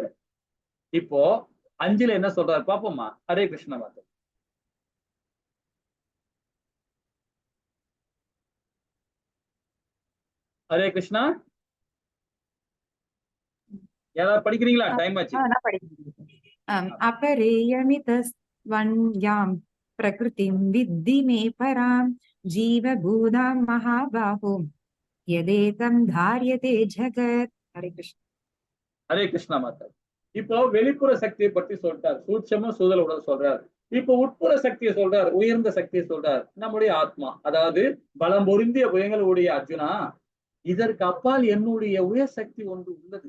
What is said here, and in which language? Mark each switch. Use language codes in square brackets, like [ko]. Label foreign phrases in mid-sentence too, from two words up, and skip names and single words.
[ta] இப்போ 5ல என்ன சொல்றாரு பாப்போமா? ஹரே கிருஷ்ண மாதா. ஹரே கிருஷ்ணா. யாராவது படிக்கிறீங்களா? டைம் ஆச்சு. [sa] अपरेयमितस्त्वन्यां प्रकृतिं विद्धि मे परां जीवभूतां महाबाहो यदेतं धार्यते जगत्. हरे कृष्ण. [ta] ஹரே கிருஷ்ணா மாதா. இப்போ வெளிப்புற சக்தியை பத்தி சொல்றாரு, சூட்சமா சூதல உடல் சொல்றாரு. இப்போ உட்புற சக்தியை சொல்றாரு, உயர்ந்த சக்தியை சொல்றாரு, நம்முடைய ஆத்மா. அதாவது பலம் பொருந்திய புயங்களுடைய அர்ஜுனா, இதற்கு அப்பால் என்னுடைய உயர் சக்தி ஒன்று உள்ளது.